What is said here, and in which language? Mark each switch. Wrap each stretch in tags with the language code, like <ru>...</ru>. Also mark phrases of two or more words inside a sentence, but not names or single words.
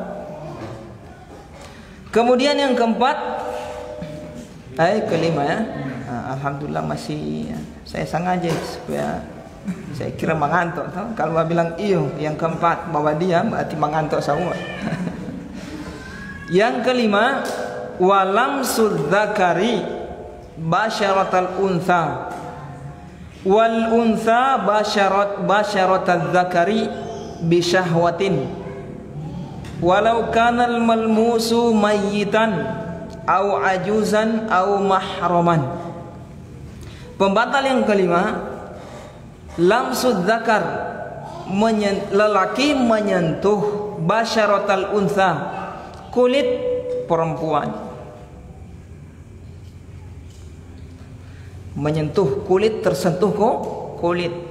<id>Kemudian yang keempat, kelima ya. Alhamdulillah masih saya sengaja supaya saya kira mengantuk. Kalau bilang iyo yang keempat bawa dia berarti mengantuk semua. Yang kelima,</id> <ar>ولمس الذكر بشرة الأنثى والأنثى بشرة الذكر بشهوة ولو كان الملموس ميتا أو عجوزا أو محرما.</ar> <id>Pembatal yang kelima,</id> <ar>لمس الذكر,</ar> <id>lelaki menyentuh</id> <ar>بشرة الأنثى,</ar> <id>kulit perempuan. Menyentuh kulit, tersentuh kulit.</id>